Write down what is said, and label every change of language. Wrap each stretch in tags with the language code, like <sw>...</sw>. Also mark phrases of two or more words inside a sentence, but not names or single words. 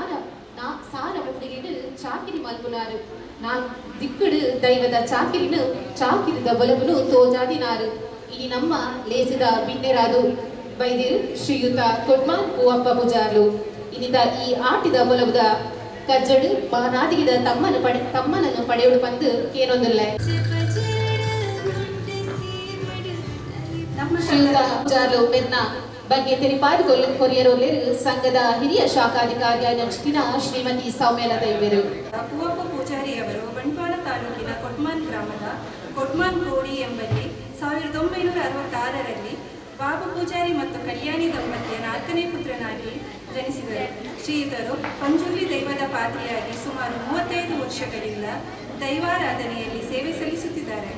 <tcy>ಸಾಲ ಮುಟ್ಟಿಗಿಡು ಚಾಕಿರಿ ಮಲ್ಪುನಾರು ದಿಕ್ಕಡು ದೈವದ ಚಾಕಿರಿದ ಬಲವನ್ನು ತೋಜಾದಿನಾರು ಇನಿ ನಮ್ಮ ಲೇಸಿದ ಬಿನ್ನೆರಾದು ಬೈದಿರು ಶ್ರೀಯುತ ಕೊಡ್ಮಾನ್ ಪೂವಪ್ಪ ಪೂಜಾರ್ಲು ಇನ್ನಿದ ಈ ಆಟಿದ ಬಲವುದ ಕಜ್ಜಡು ಮಾನಾದಿಗಿದ ತಮ್ಮನನ್ನು ಪಡೆಯುಡು ಬಂದು ಕೇನೊಂದಿಲ್ಲ ಶ್ರೀಯುತ ಪೂಜಾರ್ಲು ಮೆರ್ನ ಬಗ್ಗೆ ತೆರಿಪಾದು ಕೊರಿಯರೊಲ್ಲೆರು ಸಂಘದ</tcy> <kn>ಹಿರಿಯ ಶಾಖಾಧಿಕಾರಿಯಾಗಿ</kn> <tcy>ನಚ್ಚಿನ ಶ್ರೀಮತಿ ಸೌಮ್ಯಲತಾ ಇವರು.</tcy> <kn>ಪೂವಪ್ಪ ಪೂಜಾರಿಯವರು ಬಂಟ್ವಾಳ ತಾಲೂಕಿನ ಕೊಟ್ಮಾನ್ ಗ್ರಾಮದ ಕೊಟ್ಮಾನ್ ಕೋಡಿ ಎಂಬಲ್ಲಿ 1966ರಲ್ಲಿ ಬಾಬು ಪೂಜಾರಿ ಮತ್ತು ಕಲ್ಯಾಣಿ ದಂಪತಿಯ 4ನೇ ಪುತ್ರನಾಗಿ ಜನಿಸಿದರು. ಶ್ರೀಯುತರು ಪಂಜುರ್ಲಿ ದೈವದ ಪಾತ್ರಿಯಾಗಿ ಸುಮಾರು 35 ವರ್ಷಗಳಿಂದ ದೈವಾರಾಧನೆಯಲ್ಲಿ ಸೇವೆ ಸಲ್ಲಿಸುತ್ತಿದ್ದಾರೆ.</kn>